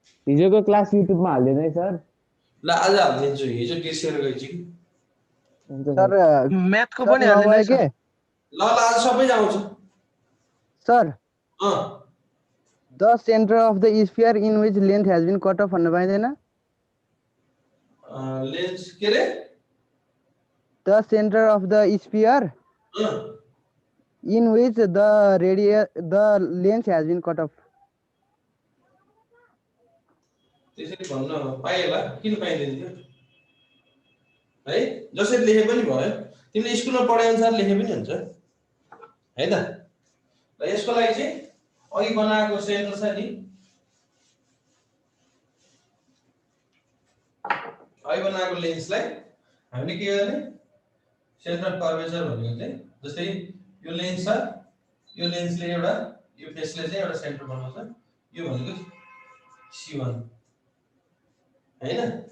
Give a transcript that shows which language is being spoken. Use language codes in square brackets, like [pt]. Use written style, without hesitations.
[ne] हिजोको क्लास युट्युबमा हाल्दैन है सर? ल आज हालिदिन्छु, हिजो बिर्सेर गएछु कि सर म्याथको पनि हाल्दैन है सर? ल आज सबै आउँछ sir. A [en] the centre of the sphere in which length has been cut off [ne] भन्न पाइदैन? लेन्स के रे? [en] The centre of the sphere in which the length has been cut off. [ne] त्यसरी भन्न पाइएला, किन पाइदैन थियो है? जसरी लेखे पनि भयो, तिमीले स्कुलमा पढे अनुसार लेखे पनि हुन्छ है त। र यसको लागि चाहिँ अघि बनाएको सेन्टर छ नि, अघि बनाएको लेन्सलाई हामीले के गर्ने, सेन्टर अफ कर्वेचर भनेको चाहिँ जस्तै यो लेन्स छ, यो लेन्सले एउटा यो फेसले चाहिँ एउटा सेन्टर बनाउँछ, यो भनेको C1 हैन।